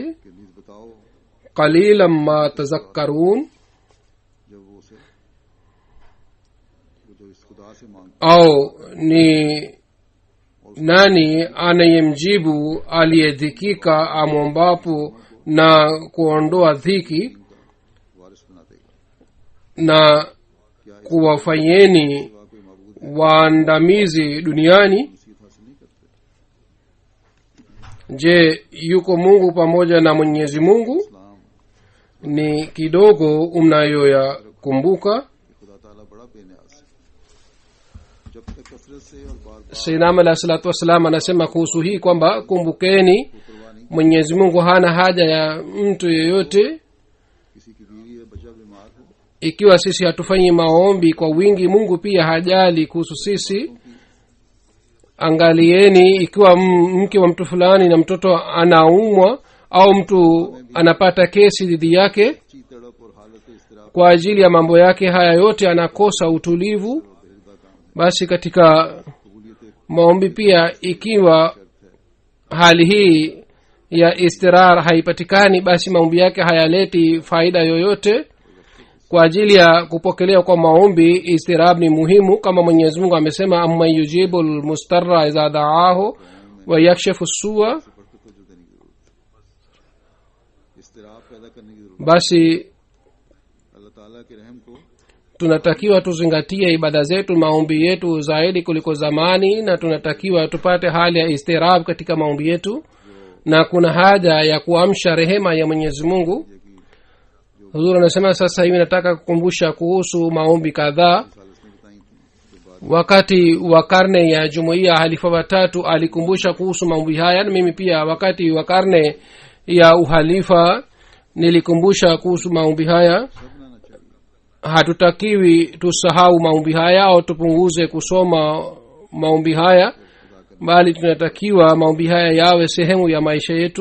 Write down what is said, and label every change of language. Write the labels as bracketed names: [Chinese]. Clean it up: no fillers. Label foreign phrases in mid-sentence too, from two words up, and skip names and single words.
[Urdu] کہ نیز بتاؤ [Arabic] قليلا ما تذكرون. [Urdu] جب وہ اسے [Swahili] au ni nani anayemjibu aliyedhikika amwombapo na kuondoa dhiki [Urdu] وارث بنا دے گا. [Swahili] na kuwafanyeni waandamizi duniani? [Urdu] نصیحت حاصل نہیں کرتے. [Swahili] Je, yuko mungu pamoja na mwenyezi mungu? [Urdu] इस्लाम [Swahili] ni kidogo mnayoyakumbuka. [Urdu] خدا تعالیٰ بڑا بے نیاز ہے. جب تک کثرت سے اور بار بار [Swahili] sayyidina [Arabic] عليه الصلاة والسلام [Swahili] anasema kuhusu hii kwamba kumbukeni [Urdu] پرواہ نہیں, [Swahili] mwenyezi mungu hana haja ya mtu yeyote. [Urdu] کسی کی بیوی یا بچہ بیمار ہو, [Swahili] ikiwa sisi hatufanyi maombi kwa wingi, mungu pia hajali kuhusu sisi. angalieni, ikiwa mke wa mtu fulani na mtoto anaumwa au mtu anapata kesi dhidi yake, [Urdu] چی تڑپ اور حالت اضطراب [Swahili] kwa ajili ya mambo yake haya yote anakosa utulivu, basi katika [Urdu] कबूलियत [Swahili] maombi pia, ikiwa hali hii ya istirar haipatikani, basi maombi yake hayaleti faida yoyote. kwa ajili ya kupokelewa kwa maombi, istirab ni muhimu, kama mwenyezi mungu amesema, [Arabic] أمن يجيب المضطر إذا دعاه ويكشف السوء. [Urdu] بڑھ کر توجہ دینے کی ضرورت ہے. اضطراب پیدا کرنے کی ضرورت [Swahili] basi [Urdu] ہے۔ اللہ تعالیٰ کے رحم کو [Swahili] tunatakiwa tuzingatie ibada zetu, maombi yetu zaidi kuliko zamani, na tunatakiwa tupate hali ya istirab katika maombi yetu, na kuna haja ya kuamsha rehema ya mwenyezi mungu. huzur anasema, sasa hivi nataka kukumbusha kuhusu maombi kadhaa. [Urdu] ثالث نے بتائی تھی، جو بات [Swahili] wakati wa karne ya jumuiya, halifa watatu alikumbusha kuhusu maombi haya, na mimi pia wakati wa karne ya uhalifa nilikumbusha kuhusu maombi haya. [Urdu] سب بنانا چاہیے. [Swahili] hatutakiwi tusahau maombi haya au tupunguze kusoma maombi haya, bali tunatakiwa maombi haya yawe sehemu ya maisha yetu.